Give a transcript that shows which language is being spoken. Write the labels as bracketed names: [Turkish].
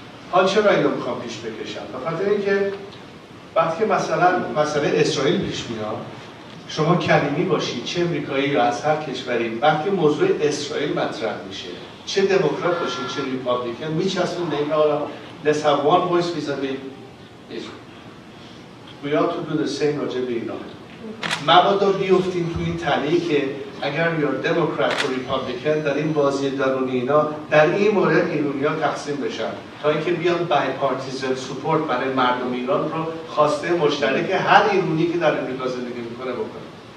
[Persian] حال چرا اینو میخوام پیش بکشم؟ به خاطر اینکه وقتی که مثلا مسئله اسرائیل پیش میاد، شما کلیمی باشید چه امریکایی یا از هر کشوری، وقتی موضوع اسرائیل مطرح میشه، چه دموکرات باشید چه ریپابلیکن، میچسبون به این حالا [English] let's have one voice vis-a-vis Israel. We ought to do the same [Persian] راجع به ایران. مبادا بیفتیم تو این تله که اگر یا دموکرات و ریپابلیکن در این بازی درونی اینا در این مورد ایرانی‌ها تقسیم بشن تا اینکه بیان بای پارتیزن سپورت برای مردم ایران رو خواسته مشترک هر ایرانی که در امریکا زندگی میکنه بکنه.